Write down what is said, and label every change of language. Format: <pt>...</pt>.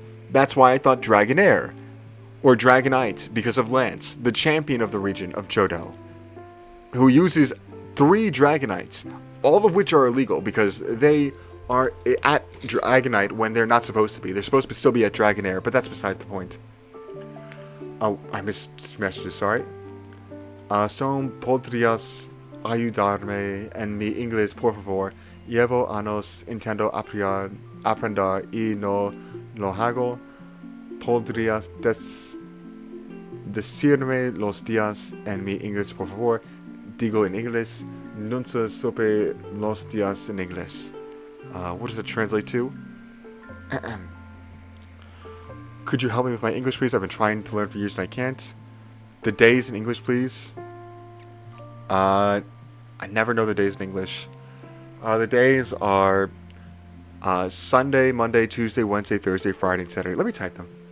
<en>That's why I thought Dragonair, or Dragonite, because of Lance, the champion of the region of Johto, who uses 3 Dragonites, all of which are illegal because they are at Dragonite when they're not supposed to be. They're supposed to still be at Dragonair, but that's beside the point. Oh, I missed messages, sorry.</en> <es>Son podrías ayudarme en mi inglés, por favor. Llevo años intentando aprender y no lo hago. ¿Podrías decirme los días en mi inglés, por favor? Digo en inglés. Nunca supe los días en inglés.</es> <en>What does it translate to? Could you help me with my English, please? I've been trying to learn for years and I can't. The days in English, please. I never know the days in English. The days are Sunday, Monday, Tuesday, Wednesday, Thursday, Friday, and Saturday. Let me type them.</en>